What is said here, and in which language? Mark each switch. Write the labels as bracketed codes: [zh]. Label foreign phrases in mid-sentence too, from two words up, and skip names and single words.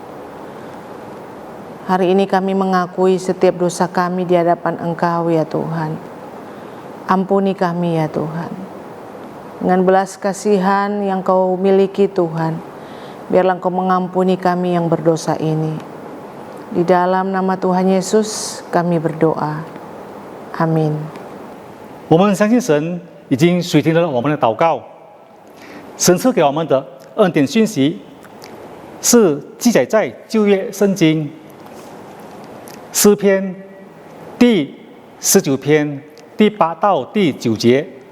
[id] Hari ini kami mengakui setiap dosa kami di hadapan Engkau ya Tuhan. Ampuni kami ya Tuhan. Dengan belas kasihan yang Kau miliki Tuhan, biarlah Engkau mengampuni kami yang berdosa ini. Di dalam nama Tuhan Yesus kami berdoa. Amin. [zh] 我们相信神已经垂听了我们的祷告，神赐给我们的恩典讯息是记载在旧约圣经诗篇第19篇第8到第9节。